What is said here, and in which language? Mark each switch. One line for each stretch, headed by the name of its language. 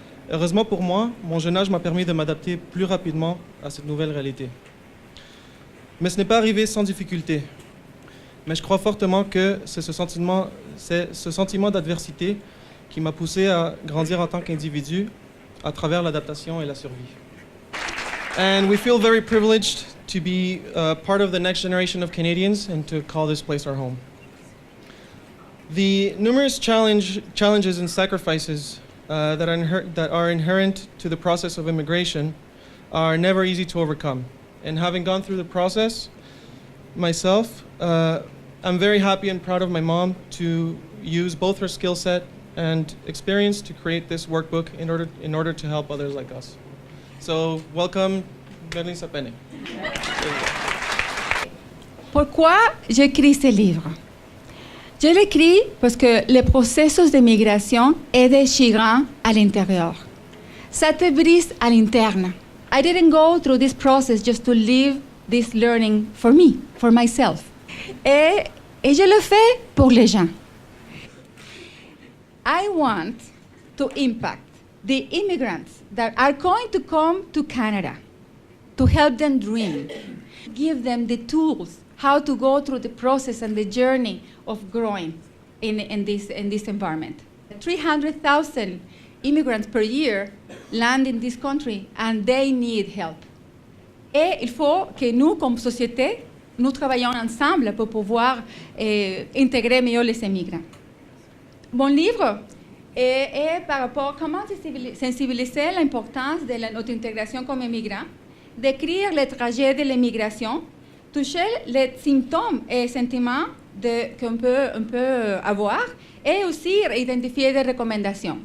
French: Heureusement pour moi, mon jeune âge m'a permis de m'adapter plus rapidement à cette nouvelle réalité. Mais ce n'est pas arrivé sans difficulté. Mais je crois fortement que c'est ce sentiment d'adversité qui m'a poussé à grandir en tant qu'individu à travers l'adaptation et la survie.
English: And we feel very privileged to be part of the next generation of Canadians and to call this place our home. The numerous challenges and sacrifices that are inherent to the process of immigration are never easy to overcome. And having gone through the process myself, I'm very happy and proud of my mom to use both her skill set and experience to create this workbook in order to help others like us. So, welcome, Merlin Sapene.
French: Pourquoi j'écris ce livre? Je l'écris parce que le processus de migration est déchirant à l'intérieur. Ça te brise à l'interne.
English: I didn't go through this process just to live this learning for me, for myself.
French: Et je le fais pour les gens.
English: I want to impact the immigrants that are going to come to Canada, to help them dream, give them the tools how to go through the process and the journey of growing in this environment. 300,000 immigrants per year land in this country and they need help.
French: Et il faut que nous, comme société, nous travaillons ensemble pour pouvoir intégrer mieux les immigrants. Mon livre est par rapport à comment sensibiliser l'importance de notre intégration comme immigrants, décrire les trajets de l'immigration, toucher les symptômes et sentiments qu'on peut avoir et aussi identifier des recommandations.